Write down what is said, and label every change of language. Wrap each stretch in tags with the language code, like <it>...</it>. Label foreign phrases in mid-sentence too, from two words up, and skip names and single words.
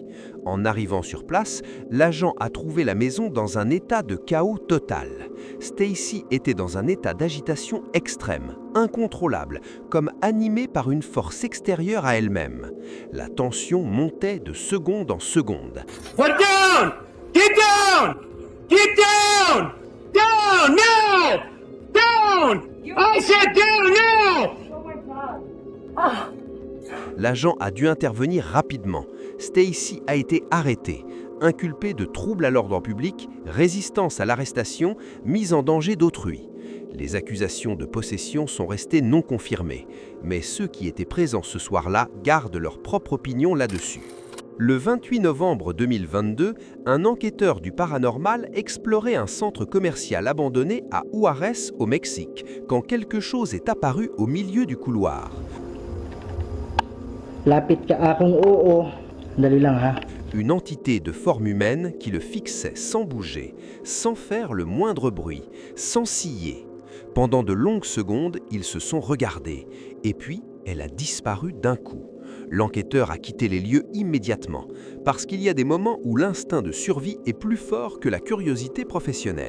<fr>En arrivant sur place, l'agent a trouvé la maison dans un état de chaos total. Stacy était dans un état d'agitation extrême, incontrôlable, comme animée par une force extérieure à elle-même. La tension montait de seconde en seconde.</fr> <en>Put down! Get down! Get down! Down now! Down! I said down now!</en> <fr>L'agent a dû intervenir rapidement. Stacy a été arrêtée, inculpée de troubles à l'ordre public, résistance à l'arrestation, mise en danger d'autrui. Les accusations de possession sont restées non confirmées, mais ceux qui étaient présents ce soir-là gardent leur propre opinion là-dessus. Le 28 novembre 2022, un enquêteur du paranormal explorait un centre commercial abandonné à Juárez, au Mexique, quand quelque chose est apparu au milieu du couloir.</fr> <tl>Lapit ka akong oo. Dali lang ha.</tl> <fr>Une entité de forme humaine qui le fixait sans bouger, sans faire le moindre bruit, sans ciller. Pendant de longues secondes, ils se sont regardés, et puis elle a disparu d'un coup. L'enquêteur a quitté les lieux immédiatement, parce qu'il y a des moments où l'instinct de survie est plus fort que la curiosité professionnelle.</fr>